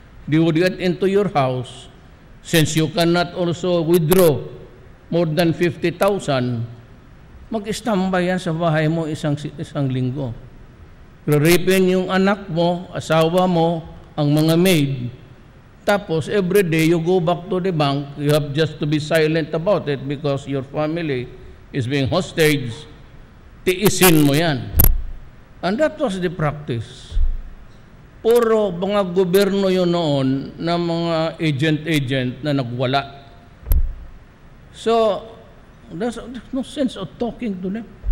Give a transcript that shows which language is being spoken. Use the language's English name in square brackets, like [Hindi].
[English] They would get into your house, since you cannot also withdraw more than 50,000, [Filipino] mag-standby yan sa bahay mo isang linggo. Reripin yung anak mo, asawa mo, ang mga maid. [English] Tapos, every day, you go back to the bank, you have just to be silent about it because your family is being hostage. [Filipino] Tiisin mo yan. [English] And that was the practice. [Filipino] Puro mga gobyerno yun noon na mga agent na nagwala. [English] So, there's no sense of talking to them.